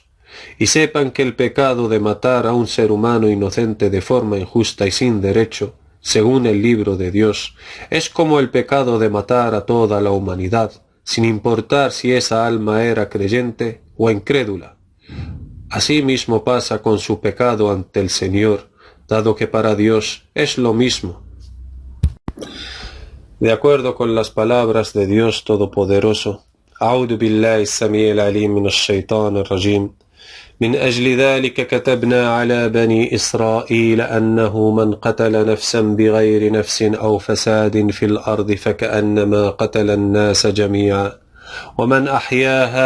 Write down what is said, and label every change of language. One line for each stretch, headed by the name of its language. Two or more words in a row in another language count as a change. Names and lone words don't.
Spanish: Y sepan que el pecado de matar a un ser humano inocente de forma injusta y sin derecho, según el libro de Dios, es como el pecado de matar a toda la humanidad, sin importar si esa alma era creyente o incrédula. Así mismo pasa con su pecado ante el Señor, dado que para Dios es lo mismo. De acuerdo con las palabras de Dios Todopoderoso,
Arabic: أعوذ بالله السميع العليم من الشيطان الرجيم من أجل ذلك كتبنا على بني إسرائيل أنه من قتل نفسا بغير نفس أو فساد في الأرض فكأنما قتل الناس جميعا ومن أحياها